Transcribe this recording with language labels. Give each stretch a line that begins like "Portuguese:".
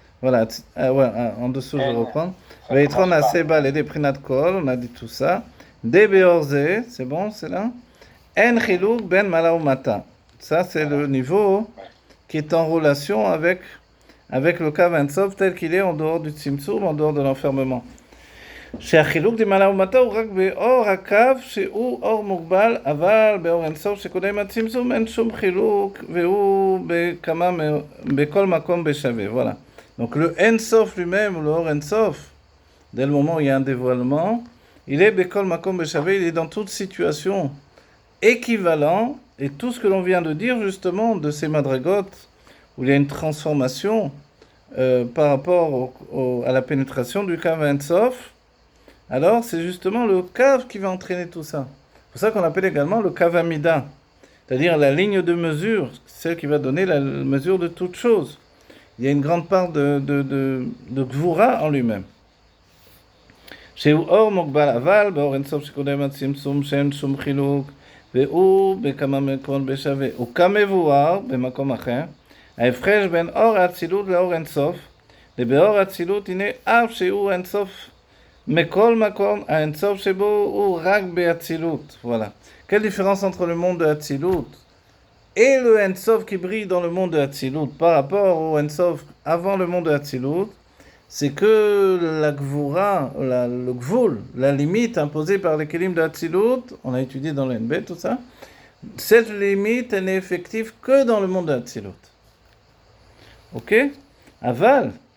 French: Voilà, en dessous, je reprends. Vayitron Aseba, les Prinat Kol, on a dit tout ça. Debeorze, c'est bon, c'est là. En Chiluk ben Mala ou Mata. Ça, c'est le niveau qui est en relation avec le Kav Sof tel qu'il est en dehors du Tzimtzum, en dehors de l'enfermement.
Hebrew: שהחילוק דמעלה ומטה הוא רק באור הקו שהוא אור מוגבל, אבל באור אינסוף שקודם הצמצום אין שום חילוק והוא בכל מקום בשווה.
French: Voilà. Donc le Ensof lui-même, le Or Ensof, dès le moment où il y a un dévoilement, il est Bekol Makom Beshavé, il est dans toute situation équivalent, et tout ce que l'on vient de dire justement de ces madragotes, où il y a une transformation par rapport à la pénétration du Kav Ensof, alors c'est justement le Kav qui va entraîner tout ça. C'est pour ça qu'on appelle également le Kav Amida, c'est-à-dire la ligne de mesure, celle qui va donner la mesure de toute chose. Il y a une grande part de Gvura en lui-même.
Hebrew: שהוא אור מוגבל, אבל באור אינסוף שקודם הצמצום שאין שום חילוק, והוא בכמה מקומות בשווה. הוא כמבואר במקום אחר, ההפרש בין אור האצילות לאור אינסוף, ובאור האצילות הנה אף שהוא אינסוף מכל מקום, האינסוף שבו הוא רק באצילות.
French: Voilà. Quelle différence entre le monde de Hatzilut et le Ensof qui brille dans le monde de Hatzilut par rapport au Ensof avant le monde de Hatzilut? C'est que la Gvura, le Gvul, la limite imposée par les Kelim de Hatzilut, on a étudié dans l'NB, tout ça, cette limite, elle n'est effective que dans le monde de Hatzilut. Ok? Aval.